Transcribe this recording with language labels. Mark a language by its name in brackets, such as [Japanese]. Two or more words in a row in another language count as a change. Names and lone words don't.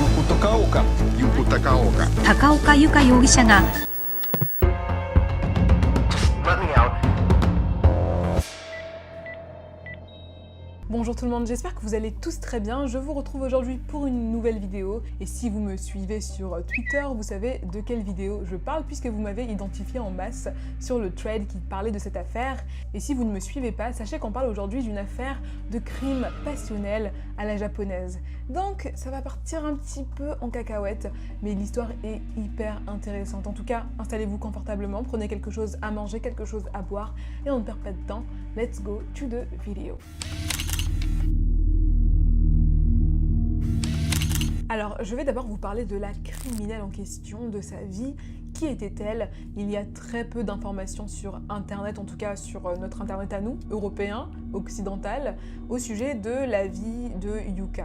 [Japanese] 高岡由香容疑者が [French] Bonjour tout le monde, j'espère que vous allez tous très bien. Je vous retrouve aujourd'hui pour une nouvelle vidéo. Et si vous me suivez sur Twitter, vous savez de quelle vidéo je parle puisque vous m'avez identifié en masse sur le thread qui parlait de cette affaire. Et si vous ne me suivez pas, sachez qu'on parle aujourd'hui d'une affaire de crime passionnel à la japonaise. Donc ça va partir un petit peu en cacahuète, mais l'histoire est hyper intéressante. En tout cas, installez-vous confortablement, prenez quelque chose à manger, quelque chose à boire et on ne perd pas de temps. [English] Let's go to the video. [French] Alors, je vais d'abord vous parler de la criminelle en question, de sa vie. Qui était-elle? Il y a très peu d'informations sur Internet, en tout cas sur notre Internet à nous, européen, occidental, au sujet de la vie de Yuka.